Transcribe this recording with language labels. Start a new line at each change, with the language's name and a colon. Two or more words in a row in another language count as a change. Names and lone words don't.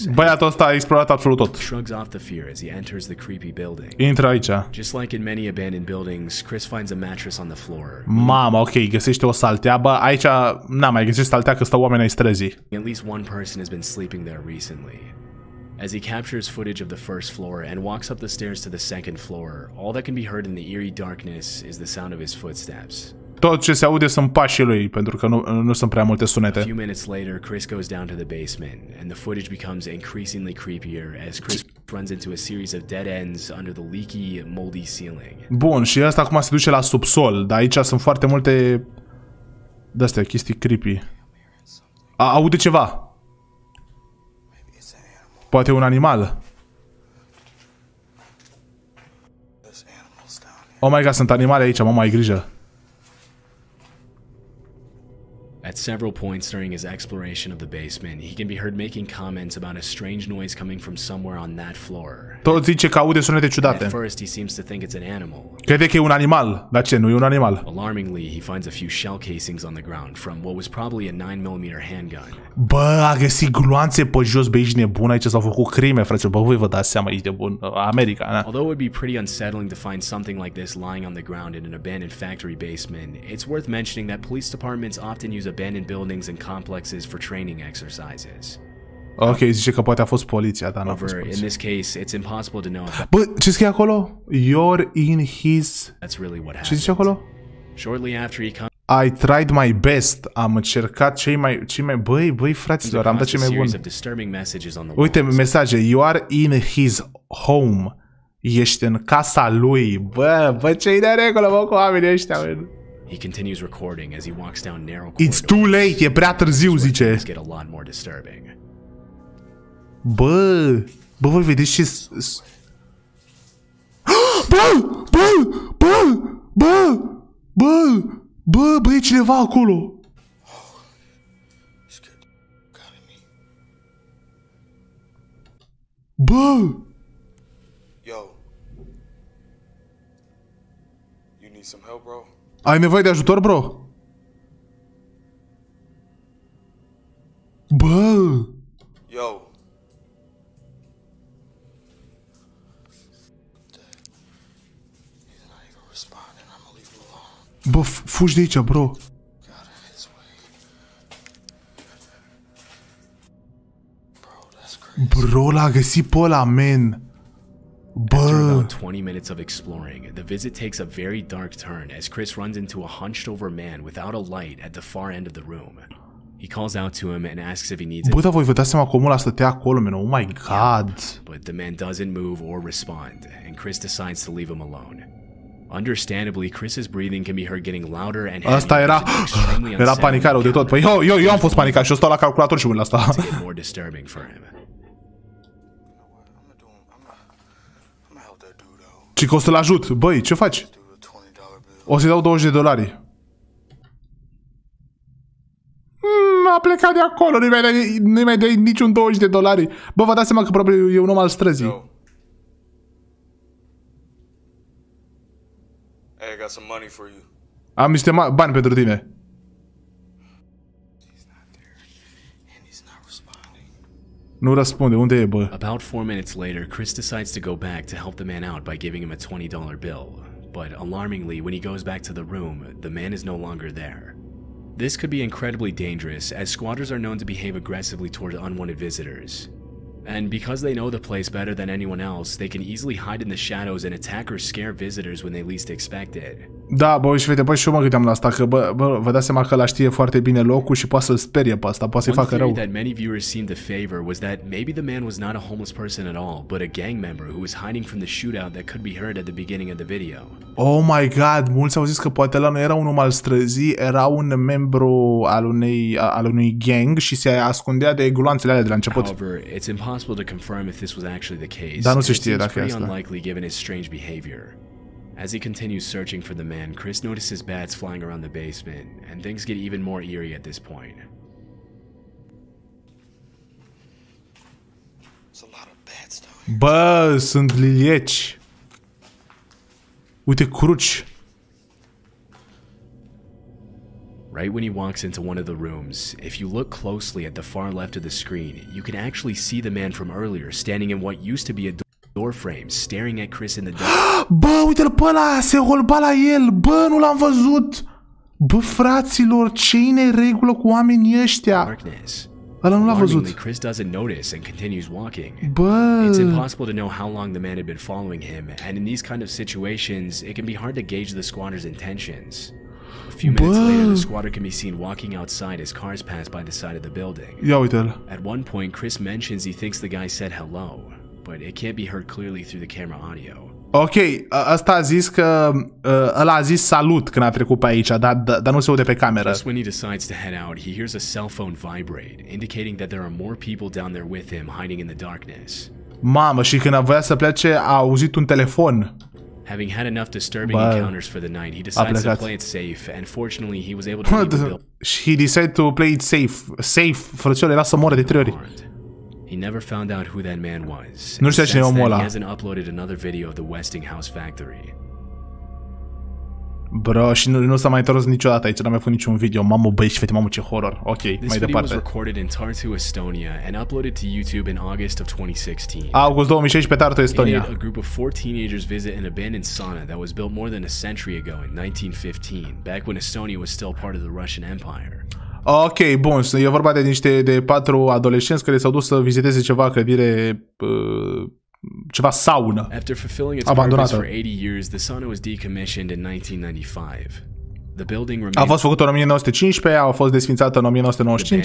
Romanian: Băiatul ăsta a explorat absolut tot.
English: Shrugs off the fear as he enters the creepy building.
Romanian: Intră aici.
English: Just like in many abandoned buildings, Chris finds a mattress on the floor.
Romanian: Mama, ok, găsește o saltea, bă, aici n-am mai găsit saltea că stau oameni ai străzii.
English: At least one person has been sleeping there recently. As he captures footage of the first floor and walks up the stairs to the second floor, all that can be heard in the eerie darkness is the sound of his footsteps.
Romanian: Tot ce se aude sunt pașii lui, pentru că nu sunt prea multe sunete.
English: A few minutes later, Chris goes down to the basement, and the footage becomes increasingly creepier as Chris runs into a series of dead ends under the leaky, moldy ceiling.
Romanian: Bun, și asta acum se duce la subsol, dar aici sunt foarte multe de-astea, chestii creepy. Aude ceva. Poate un animal.
English: Oh my god,
Romanian: sunt animale aici, mă, mai grijă.
English: At several points during his exploration of the basement, he can be heard making comments about a strange noise coming from somewhere on that floor.
Romanian: Tot zice că aude sunete ciudate.
English: At first, he seems to think it's an animal.
Romanian: Crede că e un animal. Dar ce, nu e un animal?
English: Alarmingly, he finds a few shell casings on the ground from what was probably a 9mm handgun.
Romanian: Bă, a găsit gloanțe pe jos, bă, ești nebun, aici s-au făcut crime, frate. Bă, voi vă dați seama, ești nebun. America, na.
English: Although it would be pretty unsettling to find something like this lying on the ground in an abandoned factory basement, it's worth mentioning that police departments often use abandoned buildings and complexes for training exercises.
Romanian: Ok, zice că poate a fost poliția, dar nu a fost
English: However, in
Romanian: poliția.
English: this case, it's impossible to know if
Romanian: Bă, ce scrie acolo?
English: You're in his... that's really what
Romanian: Ce
English: happened.
Romanian: zice acolo?
English: Shortly after he comes I tried my best.
Romanian: Am încercat cei mai... Băi, fraților, am dat ce mai bun. Uite, mesaje.
English: You are in his home.
Romanian: Ești în casa lui. Bă, ce-i de regulă, bă, cu oamenii ăștia, bă.
English: He continues recording as he walks down narrow It's too late,
Romanian: e prea târziu, zice.
English: Get a lot more disturbing.
Romanian: Bă, voi vedeți ce... Bă, e cineva acolo. Bă!
English: Yo. You need some help, bro?
Romanian: Ai nevoie de ajutor, bro? Bă!
English: Yo.
Romanian: Bă, fugi de aici, bro. Bro, l-a găsit pe ăla,
English: man. After
Romanian: Bă.
English: about 20 minutes of exploring, the visit takes a very dark turn as Chris runs into a hunched over man without a light at the far end of the room. He calls out to him and asks if he needs
Romanian: Bă, dar voi vă dați seama cum ăla stătea acolo,
English: man. Oh my god. but the man doesn't move or respond, and Chris decides to leave him alone. Understandably, Chris's breathing can be heard getting louder and heavier.
Romanian: Asta era panicare de tot. Păi eu am fost panicat și eu stau la calculator și mă la asta.
English: To get more disturbing for him.
Romanian: Și că o să-l ajut. Băi, ce faci? O să-i dau $20. A plecat de acolo, nu-i mai dai niciun $20. Bă, vă dați seama că probabil e un om al străzii.
English: Hey, I got some money for you.
Romanian: Am niște bani pentru tine. Nu răspunde, unde e, bă?
English: About 4 minutes later, Chris decides to go back to help the man out by giving him a $20 bill. But alarmingly, when he goes back to the room, the man is no longer there. This could be incredibly dangerous, as squatters are known to behave aggressively toward unwanted visitors. And because they know the place better than anyone else, they can easily hide in the shadows and attack or scare visitors when they least expect it.
Romanian: Da, bă, și vede, bă, și eu mă gândeam la asta, că, bă, vă dați seama că ăla știe foarte bine locul și poate să-l sperie pe asta, poate să-i facă rău.
English: One theory that many viewers seem to favor was that maybe the man was not a homeless person at all, but a gang member who was hiding from the shootout that could be heard at the beginning of the video. Oh my god,
Romanian: mulți au zis că poate ăla nu era un om al străzii, era un membru al unui gang și se ascundea de gloanțele alea de la început.
English: However, it's impossible to confirm if this was actually the case.
Romanian: Dar nu se știe dacă e
English: pretty
Romanian: asta.
English: unlikely given his strange behavior. As he continues searching for the man, Chris notices bats flying around the basement, and things get even more eerie at this point.
Romanian: Bă, sunt lilieci. Uite, cruci.
English: Right when he walks into one of the rooms, if you look closely at the far left of the screen, you can actually see the man from earlier standing in what used to be a door frame, staring at Chris in the dark.
Romanian: Bă, uite-l pe ăla, se holba la el. Bă, nu l-am văzut. Bă, fraților, ce-i neregulă cu oamenii ăștia?
English: Darkness.
Romanian: Ăla nu l-a văzut.
English: Chris doesn't notice and continues walking.
Romanian: Bă.
English: It's impossible to know how long the man had been following him, and in these kind of situations, it can be hard to gauge the squatter's intentions. A few minutes later, the squatter can be seen walking outside as cars pass by the side of the building.
Romanian: Ia uite-l.
English: At one point, Chris mentions he thinks the guy said hello, but it can't be heard clearly through the camera audio.
Romanian: Ok, ăsta a zis că ăla a zis salut când a trecut pe aici, dar nu se aude pe cameră.
English: Just when he decides to head out, he hears a cell phone vibrate, indicating that there are more people down there with him hiding in the darkness.
Romanian: Mamă, și când voia să plece, a auzit un telefon.
English: Having had enough disturbing encounters for the night, he decides to play it safe, and fortunately he was able to leave the building. He decided to play it safe. Safe,
Romanian: frățior, era să moară de 3 ori.
English: He never found out who that man was.
Romanian: Nu știa cine e omul ăla.
English: He hasn't uploaded another video of the Westinghouse factory. Bro,
Romanian: și nu s-a mai întors niciodată aici, n-a mai făcut niciun video. Mamă, băi și fete, mamă, ce horror. Ok, mai departe.
English: This video was recorded in Tartu, Estonia, and uploaded to YouTube in August of 2016.
Romanian: August 2016, Tartu, Estonia.
English: A group of 4 teenagers visit an abandoned sauna that was built more than a century ago in 1915, back when Estonia was still part of the Russian Empire.
Romanian: Ok, bun, e vorba de 4 adolescenți care s-au dus să viziteze ceva clădire, ceva saună
English: After fulfilling its purpose for 80 years, the sauna was decommissioned in 1995. The building remained
Romanian: a fost făcută în 1915, a fost desfințată în 1995.